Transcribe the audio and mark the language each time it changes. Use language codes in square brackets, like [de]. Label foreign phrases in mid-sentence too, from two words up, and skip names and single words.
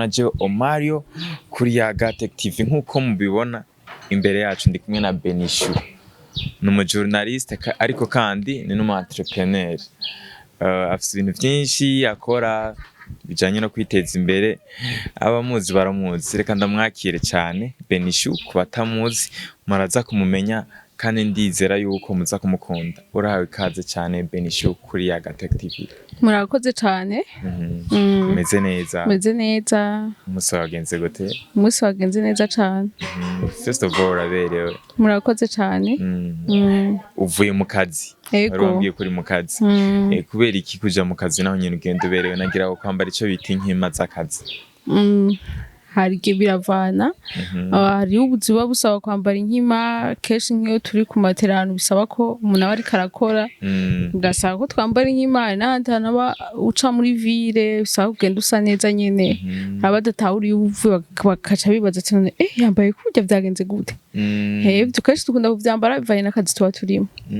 [rn] na Jewe Omario kuri ya Gatech TV nkuko mubibona imbere yacu ndi kumwe na Benishu numu journaliste ariko kandi ni numu entrepreneur afite ibintu byinshi akora bijanye no kwiteza imbere abamuzi baramuzi reka ndamwakire cyane Benishu kubatamuzi maraza kumumenya kandi ndizera yuko muza kumukunda urahawe ikaze cyane Benishu kuri ya Gatech TV. Murakoze cyane meze neza umunsi wagenze gute? Umunsi wagenze neza cyane [en] first of all aberewe [rn] murakoze cyane uvuye mu kazi warambwiye kuri mu kazi kubera iki kuja mu kazi naho nyine ugenda uberewe nagira ko kwambara ico bita inkima z'akazi hari igihe biravana hari ubuziba busaba kwambara inkima kenshi nk'iyo turi ku materano bisaba ko umuntu aba ariko arakora ugasaba ko twambara inkima n'ahandi hantu aba uca muri ville bisaba kugenda usa neza nyene abadatahuriye uvuye bakaca bibaza ati none yambaye kurya vyagenze gute ibyo kenshi dukunda kuvyambara bivanye n'akazi tuba turimo